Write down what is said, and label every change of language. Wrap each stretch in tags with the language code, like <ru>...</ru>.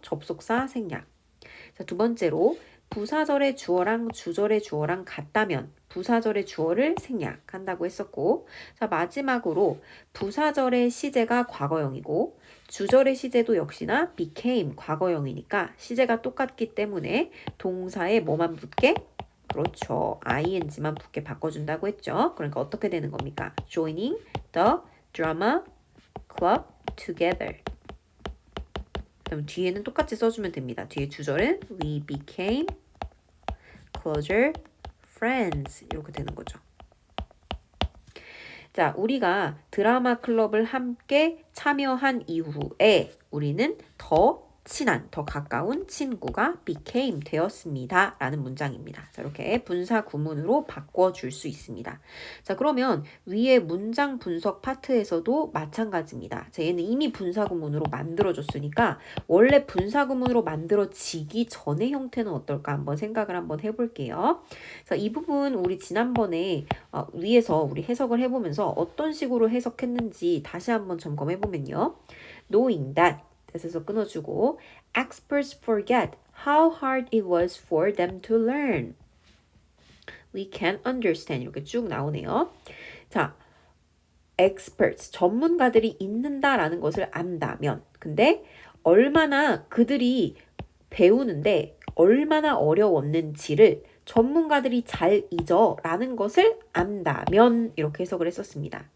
<ko>접속사 생략. 자, 두 번째로 부사절의 주어랑 주절의 주어랑 같다면 부사절의 주어를 생략한다고 했었고 자, 마지막으로 부사절의 시제가 과거형이고 주절의 시제도 역시나 became 과거형이니까 시제가 똑같기 때문에 동사에 뭐만 붙게? 그렇죠. ing만 붙게 바꿔준다고 했죠. 그러니까 어떻게 되는 겁니까?</ko> <en>Joining the drama club together.</en> <ko>그럼 뒤에는 똑같이 써주면 됩니다. 뒤에 주절은</ko> <en>we became closer friends</en> <ko>이렇게 되는 거죠. 자, 우리가 드라마 클럽을 함께 참여한 이후에 우리는 더 친한, 더 가까운 친구가 became 되었습니다. 라는 문장입니다. 자, 이렇게 분사 구문으로 바꿔줄 수 있습니다. 자, 그러면 위에 문장 분석 파트에서도 마찬가지입니다. 자, 얘는 이미 분사 구문으로 만들어줬으니까 원래 분사 구문으로 만들어지기 전의 형태는 어떨까 한번 생각을 한번 해볼게요. 자, 이 부분 우리 지난번에 위에서 우리 해석을 해보면서 어떤 식으로 해석했는지 다시 한번 점검해보면요.</ko> <en>Knowing that</en> <ko>에서 끊어주고</ko> <en>experts forget how hard it was for them to learn. We can't understand</en> <ko>이렇게 쭉 나오네요. 자, experts 전문가들이 있는다라는 것을 안다면 근데 얼마나 그들이 배우는데 얼마나 어려웠는지를 전문가들이 잘 잊어 라는 것을 안다면 이렇게 해석을 했었습니다.</ko>